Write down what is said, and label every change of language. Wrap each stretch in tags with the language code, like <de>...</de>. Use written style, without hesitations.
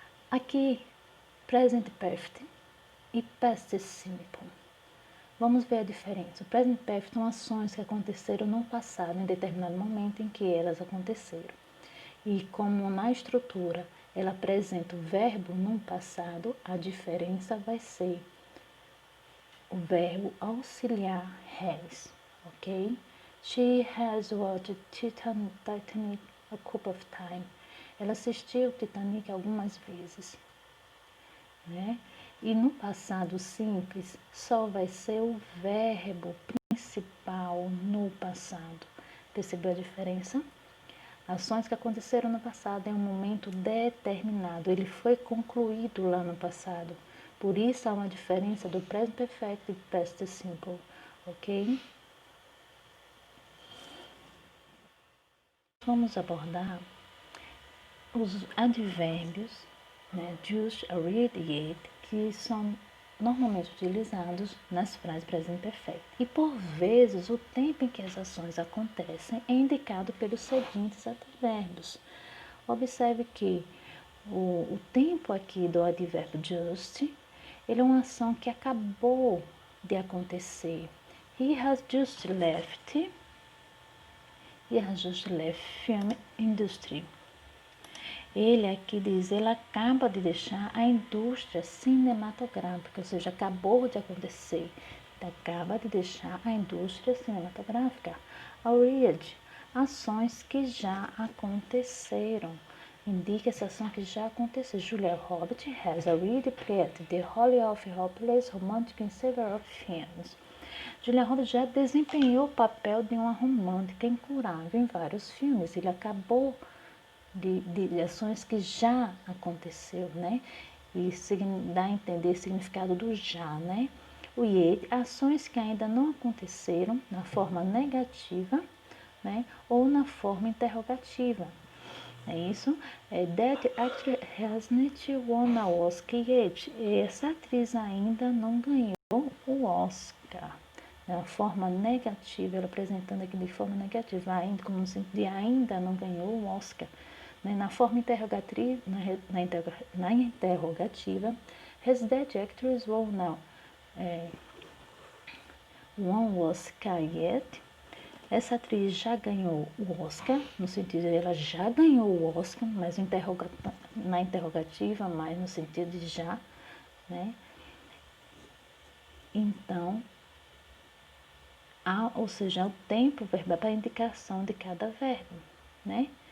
<pt>Aqui, present perfect e past simple. Vamos ver a diferença. O present perfect são ações que aconteceram no passado, em determinado momento em que elas aconteceram. E como na estrutura ela apresenta o verbo no passado, a diferença vai ser o verbo auxiliar has, ok?</pt> <en>She has watched Titanic a couple of times.</en> <pt>Ela assistiu Titanic algumas vezes, né? E no passado simples só vai ser o verbo principal no passado. Percebeu a diferença? Ações que aconteceram no passado em um momento determinado. Ele foi concluído lá no passado. Por isso há uma diferença do present perfect e past simple, ok? Vamos abordar os advérbios, né, just, read e it, que são normalmente utilizados nas frases present perfect. E por vezes o tempo em que as ações acontecem é indicado pelos seguintes advérbios. Observe que o tempo aqui do advérbio just, ele é uma ação que acabou de acontecer.</pt> <en>He has just left. He has just left film industry.</en> <pt>Ele aqui diz, ele acaba de deixar a indústria cinematográfica, ou seja, acabou de acontecer. Acaba de deixar a indústria cinematográfica. Already, ações que já aconteceram. Indica essa ação que já aconteceu.</pt> <en>Julia Roberts has already played the role of hopeless romantic in several films.</en> <pt>Julia Roberts já desempenhou o papel de uma romântica incurável em vários filmes. Ele acabou de ações que já aconteceu, né? E dá a entender o significado do já, né? O yet, ações que ainda não aconteceram na forma negativa, né? Ou na forma interrogativa. É isso?</pt> <en>That actress hasn't won an Oscar yet.</en> <pt>Essa atriz ainda não ganhou o Oscar. Na forma negativa, ela apresentando aqui de forma negativa, ainda, como no sentido de ainda não ganhou o Oscar. Na forma interrogativa, na interrogativa,</pt> <en>has that actress won now one Oscar yet?</en> <pt>Essa atriz já ganhou o Oscar, no sentido de ela já ganhou o Oscar, mas na interrogativa, mas no sentido de já, né? Então, ou seja, o tempo verbal para a indicação de cada verbo, né?</pt>